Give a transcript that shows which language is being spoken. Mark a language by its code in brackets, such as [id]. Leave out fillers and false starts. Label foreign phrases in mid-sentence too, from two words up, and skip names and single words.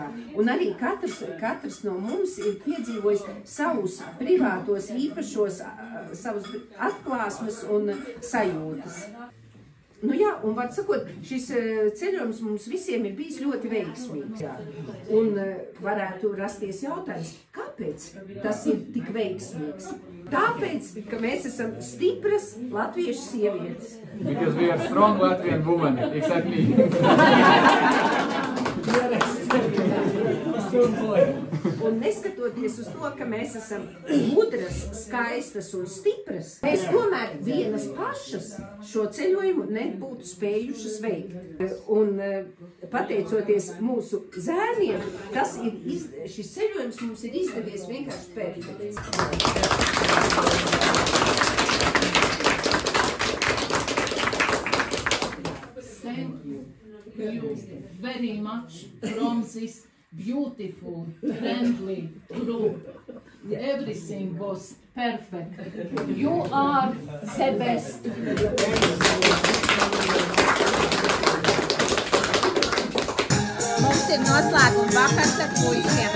[lv] Un arī katrs no mums ir piedzīvojis savus privātos īpašos, savus atklāsmes un sajūtas. Nu jā, un var sakot, šis ceļojums mums visiem ir bijis ļoti veiksmīgs. Jā. Un varētu rasties jautājums, kāpēc tas ir tik veiksmīgs? Tāpēc, ka mēs esam stipras latviešu sievietes. [en] Because we are strong Latvian women, exactly. [lv] Un neskatoties uz to, ka mēs esam gudras, skaistas un stipras, mēs tomēr vienas pašas šo ceļojumu nebūtu spējušas veikt. Un pateicoties mūsu zēniem, šis ceļojums mums ir izdevies vienkārši perfekts. [en] Thank you very much from this beautiful, friendly group. Everything was perfect. You are the best. [lv] Mums ir noslēguma vakars ar puišiem.